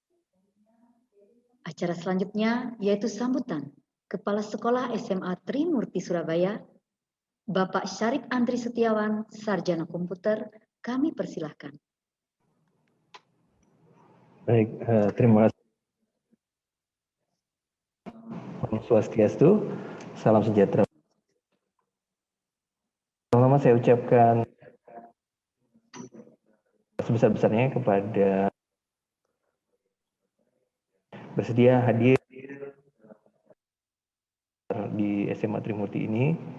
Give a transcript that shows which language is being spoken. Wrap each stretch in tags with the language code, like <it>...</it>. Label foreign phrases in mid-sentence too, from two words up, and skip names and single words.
<id>Acara selanjutnya yaitu sambutan Kepala Sekolah SMA Trimurti Surabaya, Bapak Syarif Andri Setiawan, Sarjana Komputer, kami persilahkan. Baik, terima kasih.</id> <ban>Om Swastiastu,</ban> <id>salam sejahtera. saya ucapkan sebesar-besarnya kepada bersedia hadir di SMA Trimurti ini.</id>